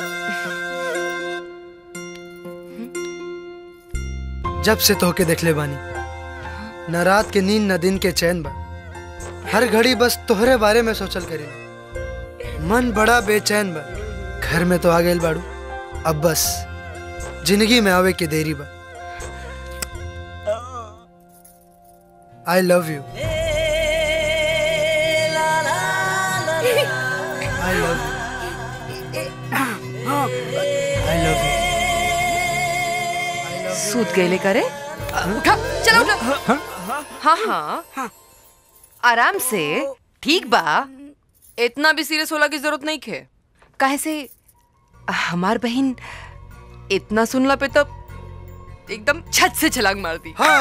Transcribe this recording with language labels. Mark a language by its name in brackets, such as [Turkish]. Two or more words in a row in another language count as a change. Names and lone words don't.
[Bhojpuri] जब से तो के देख ले बानी, न रात के नींद न दिन के चैन बा, हर घड़ी बस तोहरे बारे में सोचल करे, मन बड़ा बेचैन बा। घर में तो आ गए बाड़ू, अब बस जिंदगी में आवे की देरी बा। [English] I love you. I love you. I love you. [Bhojpuri] सूत गए करे? उठा, चलो उठा। हाँ आराम से, ठीक बा, इतना भी सीरियस होला की जरूरत नहीं खे। काहे से हमार बहन इतना सुनला पे तब एकदम छत से छलांग मार दी।